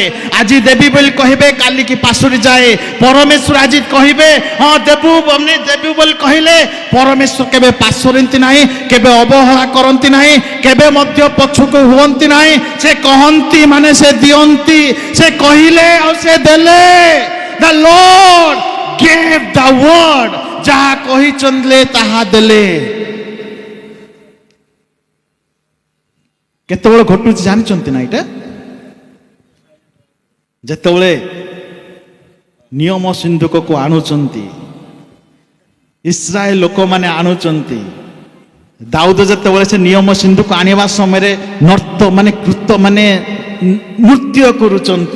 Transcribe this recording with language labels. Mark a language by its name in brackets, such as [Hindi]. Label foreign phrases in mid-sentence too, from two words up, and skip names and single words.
[Odia] ଆଜି ଦେବି ବୋଲି କହିବେ, କାଲିକି ପାଶୁରି ଯାଏ। ପରମେଶ୍ୱର ଆଜି କହିବେ ହଁ ଦେବୁ ବୋଲି କହିଲେ ପରମେଶ୍ୱର କେବେ ପାଶୁରନ୍ତି ନାହିଁ, କେବେ ଅବହେଳା କରନ୍ତି ନାହିଁ, କେବେ ମଧ୍ୟ ପଛକୁ ହୁଅନ୍ତି ନାହିଁ। ସେ କହନ୍ତି ମାନେ ସେ ଦିଅନ୍ତି। ସେ କହିଲେ ଆଉ ସେ ଦେଲେ। [English] The Lord gave the word, [Odia] ଯାହା କହିଛନ୍ତି ତାହା ଦେଲେ। କେତେବେଳେ ଘଟୁଛି ଜାଣିଛନ୍ତି ନା ଏଇଟା? ଯେତେବେଳେ ନିୟମ ସିନ୍ଧୁକକୁ ଆଣୁଛନ୍ତି, ଇସ୍ରାଏଲ ଲୋକମାନେ ଆଣୁଛନ୍ତି, ଦାଉଦ ଯେତେବେଳେ ସେ ନିୟମ ସିନ୍ଧୁକ ଆଣିବା ସମୟରେ ନୃତ୍ୟ କରୁଛନ୍ତି।